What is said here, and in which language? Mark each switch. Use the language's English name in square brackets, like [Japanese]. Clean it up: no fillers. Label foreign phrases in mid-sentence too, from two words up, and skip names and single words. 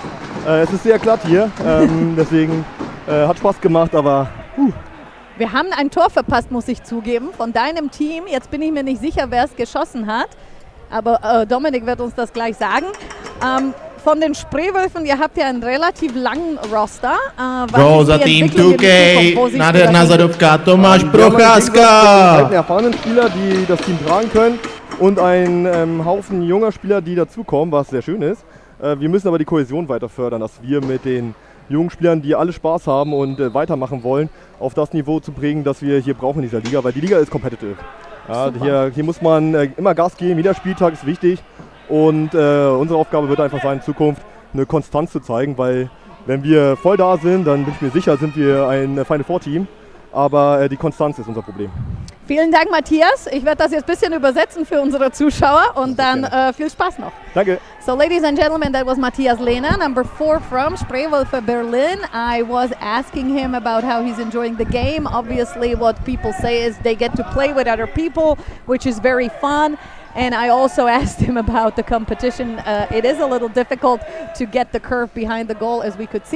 [German] Es ist sehr glatt hier, deswegen hat Spaß gemacht, aber Wir haben ein Tor verpasst, muss ich zugeben, von deinem Team. Jetzt bin ich mir nicht sicher, wer es geschossen hat, aber Dominik wird uns das gleich sagen. Von den Spreewölfen, ihr habt ja einen relativ langen Roster. [Czech] Gól za tým 2K, nádherná zadovka, Tomáš Procházka. [German] Einen erfahrenen Spieler, die das Team tragen können und einen Haufen junger Spieler, die dazukommen, was sehr schön ist. Wir müssen aber die Kohäsion weiter fördern, dass wir mit den jungen Spielern, die alle Spaß haben und weitermachen wollen, auf das Niveau zu bringen, das wir hier brauchen in dieser Liga, weil die Liga ist competitive. Ja, hier muss man immer Gas geben, jeder Spieltag ist wichtig und unsere Aufgabe wird einfach sein, in Zukunft eine Konstanz zu zeigen, weil wenn wir voll da sind, dann bin ich mir sicher, sind wir ein [English] Final Four [German] Team, aber die Konstanz ist unser Problem. Vielen Dank, Matthias. Ich werde das jetzt ein bisschen übersetzen für unsere Zuschauer und dann viel Spaß noch. Danke. [English] So, ladies and gentlemen, that was Matthias Lehner, number 4 from Spreewölfe Berlin. I was asking him about how he's enjoying the game. Obviously, what people say is they get to play with other people, which is very fun. And I also asked him about the competition. It is a little difficult to get the curve behind the goal, as we could see.